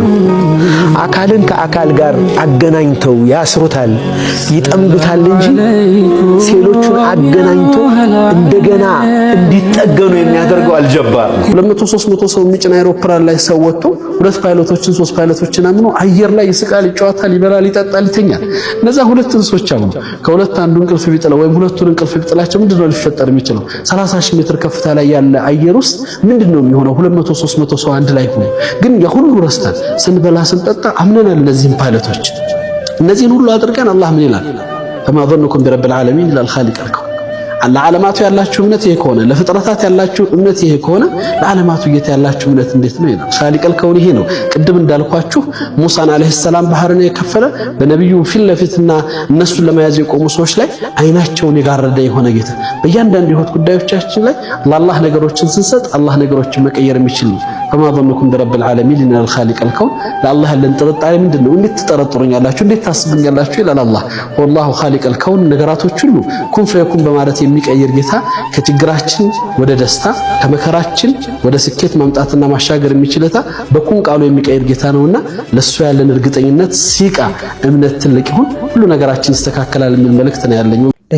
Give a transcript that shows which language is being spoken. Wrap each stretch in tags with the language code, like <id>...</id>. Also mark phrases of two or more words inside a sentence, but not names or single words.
<am>አካልን ከአካል ጋር አገናኝተው ያስሩታል፣ ይጠምዱታል እንጂ ሴሎቹን አገናኝቶ እንደገና እንዲጠገኑ የሚያደርገው አልጀባር ነው። 200-300 ሰው የሚጭን አይሮፕላን ላይ ሰው ወጥቶ 2 ፓይሎቶችን 3 ፓይሎቶችን አምኖ አየር ላይ ይስቃል፣ ይጫወታል፣ ይበላል፣ ይጠጣል፣ ይተኛል። እነዛ 2 እንስሶች አምኖ ከሁለት አንዱ እንቅልፍ ቢጥለው ወይም ሁለቱን እንቅልፍ ቢጥላቸው ምንድነው ሊፈጠር የሚችለው? 30,000 ሜትር ከፍታ ላይ ያለ አየር ውስጥ ምንድነው የሚሆነው? 200-300 ሰው አንድ ላይ ሆኖ ግን የሁሉ ረስተን ስንበላ ስንጠጣ አምነናል። እነዚህን ፓይለቶች እነዚህን ሁሉ አድርገን አላህ ምን ይላል?</am> <ar>فما ظنكم برب العالمين إلى الخالق الكون።</ar> <am>ለዓለማቱ ያላችሁ እምነት ይሄ ከሆነ ለፍጥረታት ያላችሁ እምነት ይሄ ከሆነ ለዓለማቱ ጌታ ያላችሁ እምነት እንዴት ነው ይላል።</am> <ar>خالق الكون</ar> <am>ይሄ ነው። ቅድም እንዳልኳችሁ ሙሳን</am> <ar>عليه السلام</ar> <am>ባህርን የከፈለ በነብዩ ፊት ለፊትና እነሱን ለመያዝ የቆሙ ሰዎች ላይ አይናቸውን የጋረደ የሆነ ጌታ በእያንዳንዱ ህይወት ጉዳዮቻችን ላይ ለአላህ ነገሮችን ስንሰጥ አላህ ነገሮችን መቀየር የሚችል ነው።</am> <ar>فما ظنكم برب العالمين إلى الخالق الكون።</ar> <am>ለአላህ ያለን ጥርጣሬ ምንድነው? እንዴት ትጠረጥሩኛላችሁ? እንዴት ታስቡኛላችሁ? ይላል አላህ።</am> <ar>والله خالق الكون</ar> <am>ነገራቶች ሁሉ</am> <ar>كن فيكون</ar> <am>በማለት የሚቀየር ጌታ ከችግራችን ወደ ደስታ ከመከራችን ወደ ስኬት ማምጣትና ማሻገር የሚችልታ በኩን ቃሉ የሚቀየር ጌታ ነውና ለሱ ያለን እርግጠኝነት ሲቃ እምነት ትልቅ ይሁን፣ ሁሉ ነገራችን ይስተካከላል የሚል መልእክት ነው ያለኝ።</am>